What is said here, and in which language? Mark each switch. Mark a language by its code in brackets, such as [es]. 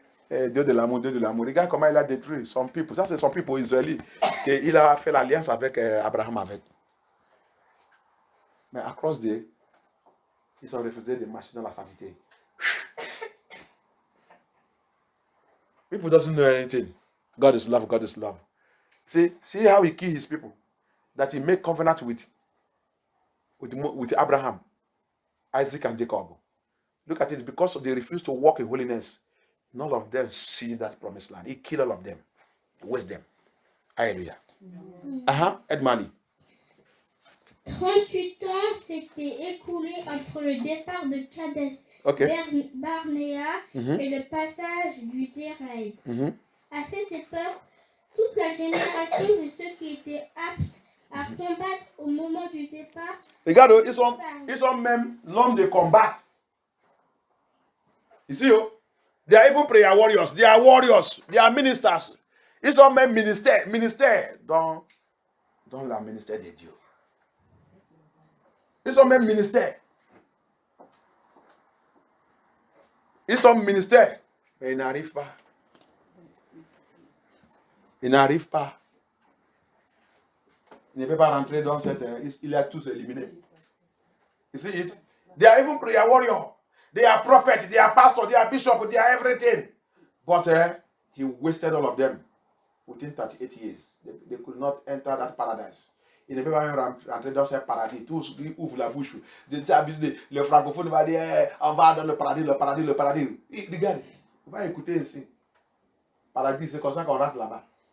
[fr] Dieu de l'amour, Dieu de l'amour. Regarde comment il a détruit son peuple. Ça c'est son peuple israélite. Il a fait l'alliance avec Abraham avec. Mais à cause de, ils ont refusé de marcher dans la sainteté. [en] People doesn't know anything. God is love, God is love. See how he killed his people. That he made covenant with Abraham, Isaac, and Jacob. Look at it, because they refused to walk in holiness, none of them see that promised land. He killed all of them. He waste them. Hallelujah. Ed Mali. [fr] 38 ans s'étaient écoulés entre le départ de Kadesh Barnéa et le passage du Zéraï. À cette époque, toute la génération de ceux qui étaient aptes à combattre au moment du départ. Regarde, ils sont même l'homme de combat. [en] Ici, they are even prayer warriors, they are warriors, they are ministers. [fr] Ils sont même ministères dans la ministère de Dieu. Ils sont même ministères. Ils sont ministères, mais ils n'arrivent pas. Ils n'arrivent pas. Ils ne peuvent pas rentrer dans cette... Il a tous éliminé. [en] You see it? They are even prayer warriors. They are prophets, they are pastors, they are bishops, they are everything. But he wasted all of them within 38 years. They could not enter that paradise. [fr] Ils ne peuvent pas même rentrer dans ce paradis. Tous ils ouvrent la bouche. Les francophones vont dire on va dans le paradis, le paradis, le paradis. Regarde, on va écouter ici. Paradis, c'est comme ça qu'on rentre là-bas.